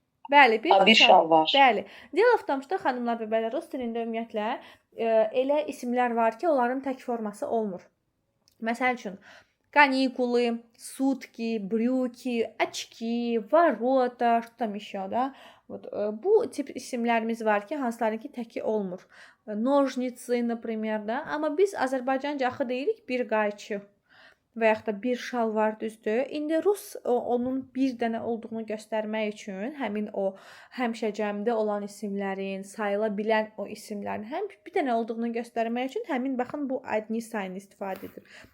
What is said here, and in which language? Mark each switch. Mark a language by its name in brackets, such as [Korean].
[Azerbaijani] Bəli, bir şalvar. Bəli. [Russian] Дело в том, что [Azerbaijani] xanımlar və bəylər, rus dilində ümumiyyətlə elə isimlər var ki, onların tək forması olmur. Məsəl üçün, [Russian] каникулы, сутки, брюки, очки, ворота, что там еще, да? Вот, [Azerbaijani] bu tip isimlərimiz var ki, hansılarınki təki olmur. [Russian] Ножницы, например, [Azerbaijani] da. Amma biz Azərbaycanca axı deyirik bir qayçı. və yaxud da bir şal var, düzdür? İndi rus onun bir dənə olduğunu göstərmək üçün həmin o həmişəcəmdə olan isimlərin, sayıla bilən o isimlərin həm bir dənə olduğunu göstərmək üçün həmin baxın bu adni sayını istifadə edir.